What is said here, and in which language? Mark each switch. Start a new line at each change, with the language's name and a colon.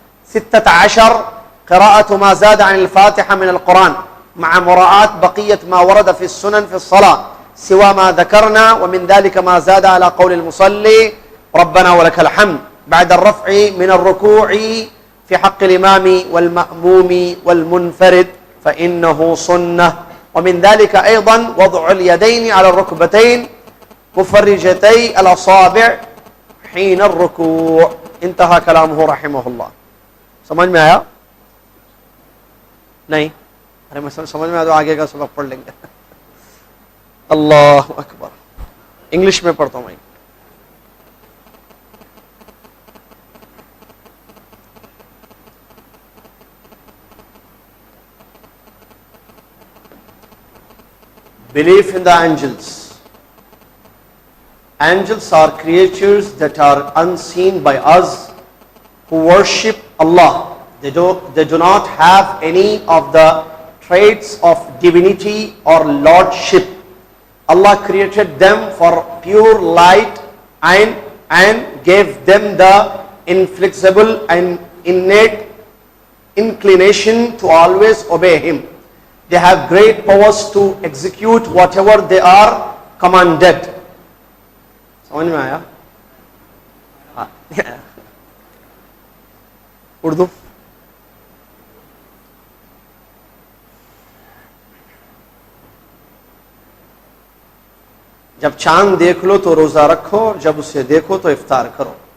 Arabic: 16 قراءة ما زاد عن الفاتحة من القرآن مع مراعاة بقية ما ورد في السنن في الصلاة سوى ما ذكرنا، ومن ذلك ما زاد على قول المصلي ربنا ولك الحمد بعد الرفع من الركوع في حق الإمام والمأموم والمنفرد فإنه سنة. ومن ذلك أيضا وضع اليدين على الركبتين مفرجتي الأصابع حين الركوع. انتهى كلامه رحمه الله.
Urdu: سمجھ میں آیا؟ نہیں؟ ارے میں سمجھ میں آیا تو آگے کا سبق پڑھ لیں گے. اللہ اکبر. انگلش میں پڑھتا ہوں میں.
English: Belief in the angels. Angels are creatures that are unseen by us who worship Allah. They do not have any of the traits of divinity or lordship. Allah created them for pure light and gave them the inflexible and innate inclination to always obey Him. They have great powers to execute whatever they are commanded.
Urdu: سمجھ میں آیا؟ اردو جب چاند دیکھ لو تو روزہ رکھو اور جب اسے دیکھو تو افطار کرو.